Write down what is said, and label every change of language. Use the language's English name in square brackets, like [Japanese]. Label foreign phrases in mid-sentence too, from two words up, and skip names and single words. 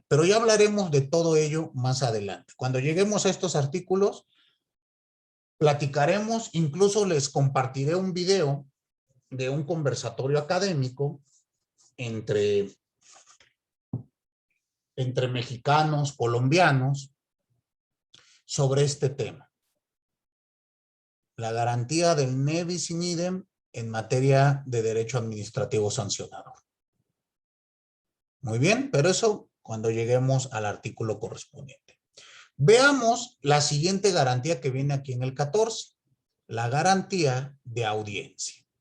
[Spanish] Pero ya hablaremos de todo ello más adelante. Cuando lleguemos a estos artículos, platicaremos, incluso les compartiré un video de un conversatorio académico entre mexicanos, colombianos, sobre este tema. La garantía del [Latin] ne bis in idem [Spanish] en materia de derecho administrativo sancionador. Muy bien, pero eso cuando lleguemos al artículo correspondiente. Veamos la siguiente garantía que viene aquí en el 14, la garantía de audiencia.